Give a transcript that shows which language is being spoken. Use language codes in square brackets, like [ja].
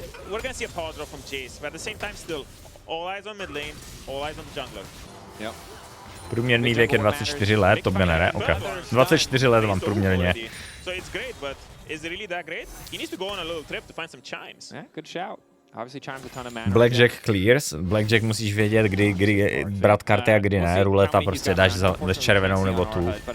[en] We're gonna see a power drop from Jace, but at the same time still, all eyes on mid lane, all eyes on the jungler. Yep. [cs] Průměrný věk je 24 let, to ne, ok. 24 let mám průměrně. [en] So it's great, but is it really that great? He needs to go on a little trip to find some chimes. Yeah, good shout. Obviously chimes a ton of mana. Blackjack clears. [cs] Blackjack musíš vědět, kdy brát karty a kdy ne. Ruleta prostě dáš za červenou nebo tu.